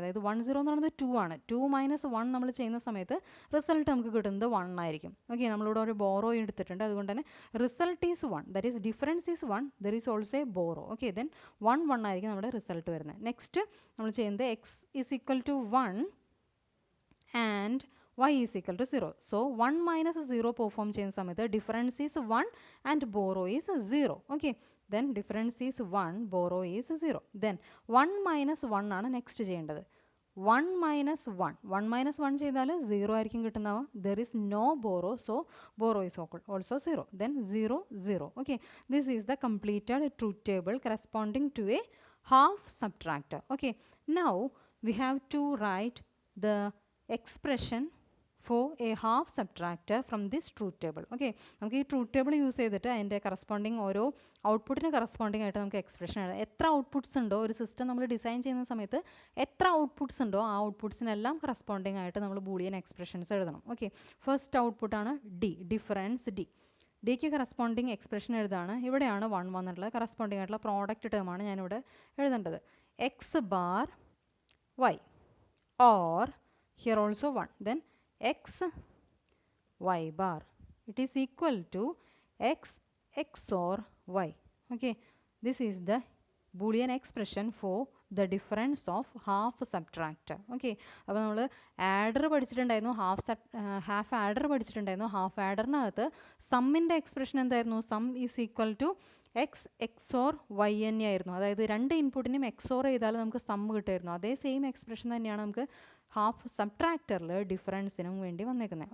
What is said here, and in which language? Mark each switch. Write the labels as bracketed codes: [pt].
[ml] അതായത് 1 0 എന്ന് പറയുന്നത് 2 ആണ്. 2 മൈനസ് 1 നമ്മൾ ചെയ്യുന്ന സമയത്ത് റിസൾട്ട് നമുക്ക് കിട്ടുന്നത് 1 ആയിരിക്കും. ഓക്കെ, നമ്മളിവിടെ ഒരു ബോറോ എടുത്തിട്ടുണ്ട്, അതുകൊണ്ട് തന്നെ [en] Result is 1, that is difference is 1, there is also a borrow. [ml] Okay, then 1 1 ആയിരിക്കും നമ്മുടെ റിസൾട്ട് വരുന്നത്. നെക്സ്റ്റ് നമ്മൾ ചെയ്യുന്നത് [en] X is equal to 1 and y is equal to 0. So 1 minus 0 perform [ml] ചെയ്യുന്ന സമയത്ത് [en] difference is 1 and borrow is 0. Okay, then difference is 1, borrow is 0. Then 1 minus 1 [ml] ആണ് next ചെയ്യേണ്ടത്. [en] 1 minus 1. [ml] 1 minus 1 ചെയ്താൽ 0 ആയിരിക്കും കിട്ടുന്നവ. [en] There is no borrow, so borrow is also 0. Then 0 0. Okay, this is the completed truth table corresponding to a half subtractor. Okay, now we have to write the expression for a half subtractor from this truth table. [ml] Okay, നമുക്ക് ഈ truth table use ചെയ്തിട്ട് അതിൻ്റെ corresponding ഓരോ ഔട്ട്പുട്ടിന് corresponding ആയിട്ട് നമുക്ക് expression എഴുതാം. എത്ര outputs ഉണ്ടോ ഒരു സിസ്റ്റം നമ്മൾ ഡിസൈൻ ചെയ്യുന്ന സമയത്ത്, എത്ര ഔട്ട്പുട്ട്സ് ഉണ്ടോ ആ ഔട്ട്പുട്ട്സിനെല്ലാം കറസ്പോണ്ടിങ് ആയിട്ട് നമ്മൾ ബൂളിയൻ എക്സ്പ്രഷൻസ് എഴുതണം. Okay, first ഔട്ട്പുട്ടാണ് D, difference D. ഡിക്ക് കറസ്പോണ്ടിങ് എക്സ്പ്രഷൻ എഴുതാണ്. ഇവിടെയാണ് 1 വന്നിട്ടുള്ളത്. കറസ്പോണ്ടിങ് ആയിട്ടുള്ള പ്രോഡക്റ്റ് ടേമാണ് ഞാനിവിടെ എഴുതേണ്ടത്. [en] X bar y or here also 1, then x y bar, it is equal to x XOR y. Okay, this is the boolean expression for the difference of half subtractor. [ml] Okay, അപ്പോൾ നമ്മൾ adder പഠിച്ചിട്ടുണ്ടായിരുന്നു, half adder പഠിച്ചിട്ടുണ്ടായിരുന്നു. Half ആഡറിനകത്ത് സമ്മിൻ്റെ expression എന്തായിരുന്നു? Some is equal to X XOR Y തന്നെയായിരുന്നു. അതായത് രണ്ട് ഇൻപുട്ടിനും XOR ചെയ്താൽ നമുക്ക് some കിട്ടുമായിരുന്നു. അതേ സെയിം എക്സ്പ്രഷൻ തന്നെയാണ് നമുക്ക് ഹാഫ് സബ്ട്രാക്ടറിൽ ഡിഫറൻസിനും വേണ്ടി വന്നേക്കുന്നത്.